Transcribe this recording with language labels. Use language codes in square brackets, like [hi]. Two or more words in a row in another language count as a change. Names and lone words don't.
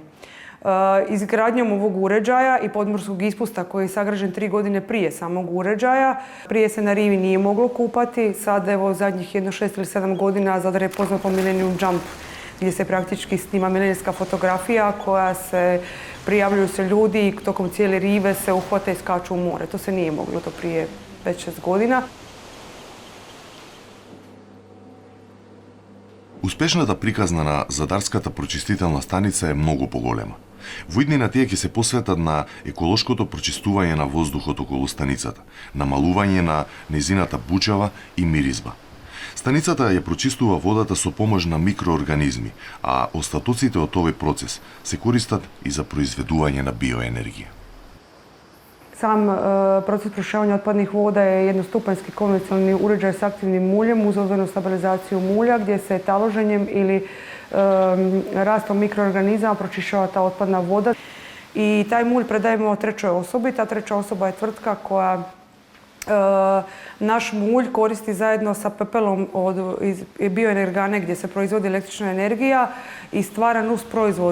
[hr] Izgradnjom ovog uređaja i podmorskog ispusta koji je sagrađen 3 godine prije samog uređaja, prije se na rivi nije moglo kupati, sad evo zadnjih 6 ili 7 godina Zadar je poznat po Millennium Jump, gdje se praktički snima milenijska fotografija koja se prijavljuju se ljudi i tokom cijele rive se uhvate i skaču u more. To se nije moglo to prije 5-6 godina. [mk] Успешната приказна на Задарската прочистителна станица е многу поголема. Во иднина тие ќе се посветат на еколошкото прочистување на воздухот околу станицата, намалување на незината бучава и миризба. Станицата ја прочистува водата со помош на микроорганизми, а остатоците од овој процес се користат и за произведување на биоенергија. [hr] Sam proces pročišćavanja otpadnih voda je jednostupanjski konvencionalni uređaj s aktivnim muljem uz ozbiljnu stabilizaciju mulja gdje se taloženjem ili rastom mikroorganizama pročišćava ta otpadna voda. I taj mulj predajemo trećoj osobi. Ta treća osoba je tvrtka koja naš mulj koristi zajedno sa pepelom iz bioenergane gdje se proizvodi električna energija i stvara nus proizvod.